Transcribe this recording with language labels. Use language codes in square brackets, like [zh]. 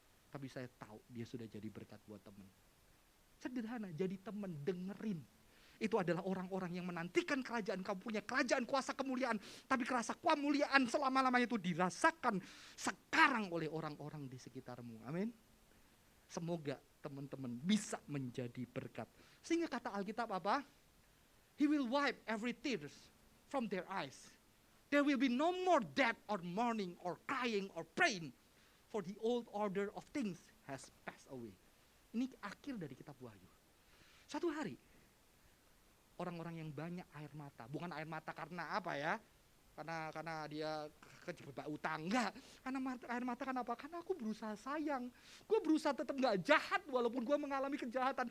[id] Tapi saya tahu dia sudah jadi berkat buat teman. Sederhana, jadi teman, dengerin. Itu adalah orang-orang yang menantikan kerajaan. Kamu punya kerajaan, kuasa, kemuliaan. Tapi kerasa kemuliaan selama-lamanya itu dirasakan sekarang oleh orang-orang di sekitarmu. Amin. Semoga teman-teman bisa menjadi berkat. Sehingga kata Alkitab apa? [en] He will wipe every tears from their eyes. There will be no more death or mourning or crying or praying. For the old order of things has passed away. [id] Ini akhir dari kitab Wahyu. Satu hari, orang-orang yang banyak air mata. Bukan air mata karena apa ya? Karena dia kejebak utang. Enggak. Karena air mata kan apa? Karena aku berusaha sayang. Gue berusaha tetap gak jahat walaupun gue mengalami kejahatan.